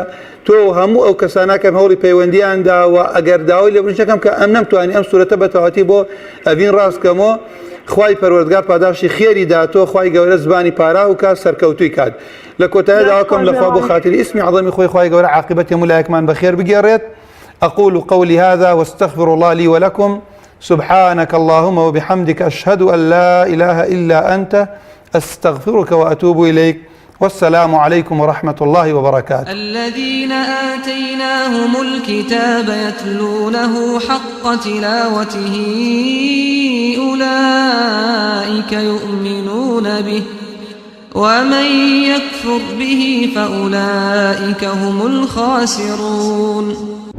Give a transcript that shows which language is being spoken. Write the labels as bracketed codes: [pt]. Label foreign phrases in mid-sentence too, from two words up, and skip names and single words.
[ckb] تۆ هەموو ئەو کەساناکەم هەوڵی پەیوەندیاندا و ئەگەر داوای لێبوردنەکەم کە ئەم نەمتوانی ئەم سوورەتە بەتەواتی بۆ ئەڤین ڕاستکەمەوە خوای پەروەردگار پاداشی خێری داتۆ خوای گەورە زبانی پارا و کات سەرکەوتووی کات لە کۆتایە داواکەم لەخوا بۆ خاتری ئیسمی عەظەمی خۆی خوای گەورە عاقبەتی هەموو لایەکمان بەخێر بگێڕێت [ar] أقول قولي هذا واستغفر الله لي ولكم سبحانك اللهم وبحمدك أشهد أن لا إله إلا أنت أستغفرك وأتوب إليك والسلام عليكم ورحمة الله وبركاته. الذين آتيناهم الكتاب يتلونه حق تلاوته أولئك يؤمنون به ومن يكفر به فأولئك هم الخاسرون.